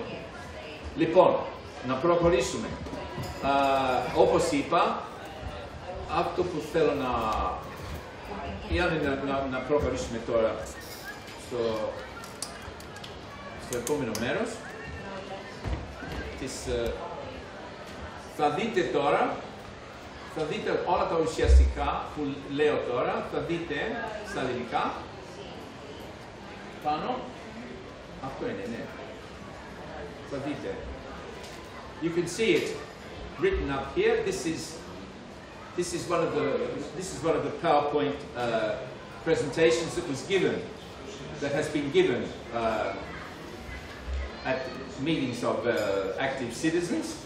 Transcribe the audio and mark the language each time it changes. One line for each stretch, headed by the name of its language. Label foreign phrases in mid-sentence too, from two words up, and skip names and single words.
Greek: Λοιπόν, να προχωρήσουμε. Όπως είπα, αυτό που θέλω να προχωρήσουμε τώρα στο επόμενο μέρος θα δείτε όλα τα ουσιαστικά που λέω τώρα, θα δείτε στα ελληνικά πάνω. Αυτό είναι, ναι. Θα δείτε.
English: You can see it written up here. This is one of the PowerPoint presentations that has been given at meetings of active citizens.